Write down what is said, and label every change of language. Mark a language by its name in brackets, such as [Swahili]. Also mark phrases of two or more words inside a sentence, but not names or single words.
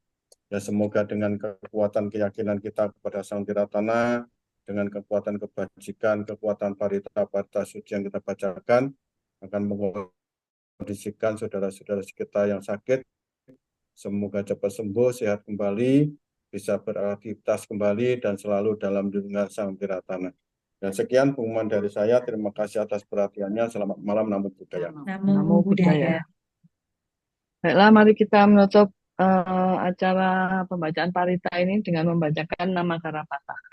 [Indonesian] Ya, semoga dengan kekuatan keyakinan kita kepada Sang Tiratana, dengan kekuatan kebajikan, kekuatan parita suci yang kita bacakan, akan mengkondisikan saudara-saudara kita yang sakit. Semoga cepat sembuh, sehat kembali, bisa beraktivitas kembali, dan selalu dalam lindungan Sang Tiratana. Dan sekian pengumuman dari saya. Terima kasih atas perhatiannya. Selamat malam, [Pali] namo buddhaya. Namo Buddhaya. [Indonesian] Baiklah, mari kita menutup acara pembacaan parita ini dengan membacakan nama Karapata.